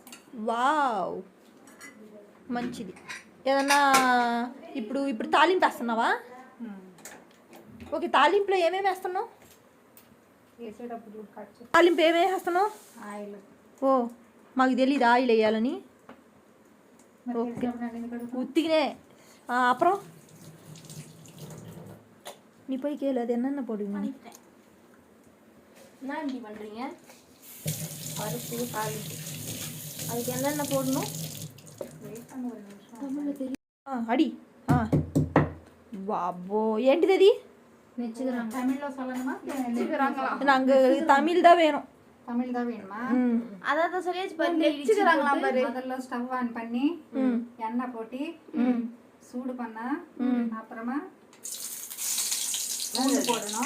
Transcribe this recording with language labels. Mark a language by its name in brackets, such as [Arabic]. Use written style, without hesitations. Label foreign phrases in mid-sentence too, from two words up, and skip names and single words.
[Telugu] వావ్, మంచిది. ఏదన్నా ఇప్పుడు తాలింపు వేస్తున్నావా? ఓకే, తాలింపులో ఏమేమి వేస్తున్నావు? వేసేటప్పుడు కట్ చేసి తాలింపు ఏమేమి వేస్తున్నావు? ఆయిల్. ఓ, మాకు తెలీదు ఆయిల్ వేయాలని. [Tamil] ஓகே, ஊற்றிக்கினே அப்புறம் நீ போய் கேளு, அது என்னென்ன போடுவீங்க? என்ன இப்படி பண்ணுறீங்க? பருப்பு தாளிப்பு. அதுக்கு என்னென்ன போடணும்? வெயிட் பண்ண ஒரு நிமிஷம். அடி. வாபோ, [Telugu] ఏంటిది అది? [Tamil] நெச்சுக்கிறாங்க. தமிழ்ல சொல்லணுமா? நெச்சுக்கிறாங்களா? நாங்கள் தமிழ் தான் வேணும். தமிழ் தான் வேணுமா? அதான் சொல்லியாச்சு. நெச்சுக்கிறாங்களாம் பாரு. முதல்ல [English] stove on [Tamil] பண்ணி எண்ணெய் போட்டு சூடு பண்ணா அப்புறமா பூண்டு போடணும்.